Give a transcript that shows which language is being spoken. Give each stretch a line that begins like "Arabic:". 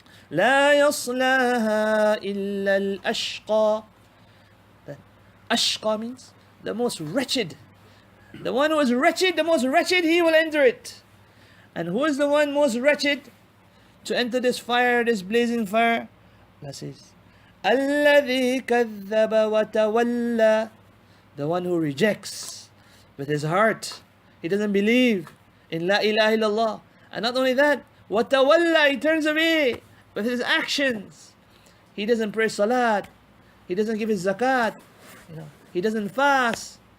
Arabic: لَا يَصْلَاهَا إِلَّا الْأَشْقَى.
English: Ashqa means the most wretched, The one who is wretched, the most wretched, he will enter it. And who is the one most wretched to enter this fire, this blazing fire? Allah says,
Arabic: الَّذِي كَذَّبَ وَتَوَلَّى.
English: The one who rejects with his heart. He doesn't believe in La ilaha illallah. And not only that, وَتَوَلَّى, he turns away with his actions. He doesn't pray salat. He doesn't give his zakat. He doesn't fast.